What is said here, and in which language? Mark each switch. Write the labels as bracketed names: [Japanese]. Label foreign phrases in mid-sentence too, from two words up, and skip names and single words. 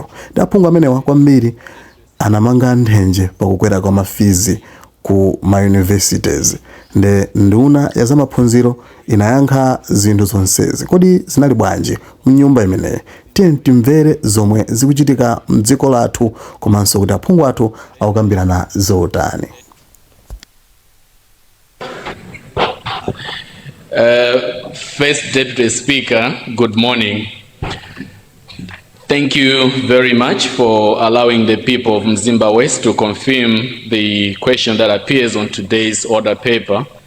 [Nyanja] Ndi aphungu amenewa kwambiri anamanga nthenje pakukwera kwa mafizi ku ma universities. Nduna ya zamaphunziro inayankha zinthu zonsezi. Kodi zinali bwanji mnyumba imeneyi? Tiye timvere zomwe zikuchitika mdziko lathu, komanso kuti aphungu athu akukambirana zotani. [English] First Deputy Speaker, good morning. Thank you very much for allowing the people of Mzimba West to confirm the question that appears on today's order paper.